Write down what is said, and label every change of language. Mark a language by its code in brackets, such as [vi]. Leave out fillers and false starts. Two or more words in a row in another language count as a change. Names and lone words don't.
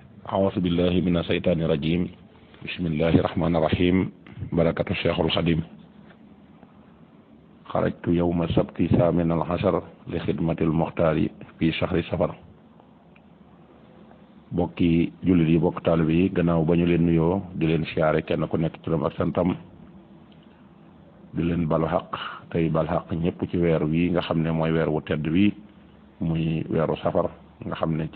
[ar] أعوذ بالله من الشيطان الرجيم بسم الله الرحمن الرحيم بركة الشيخ الخديم خرجت يوم السبت ثامن العشر لخدمة المختار في شهر سفر [wo] bokki jullit yi bokk taalibe yi gannaaw ba ñu leen nuyoo di leen siyaare kenn ku nekk turam ak santam di leen balu xaq tey bal xaq ñëpp ci weer wi nga xam ne mooy weer wu tedd wi muy weeru safar nga xam ne ci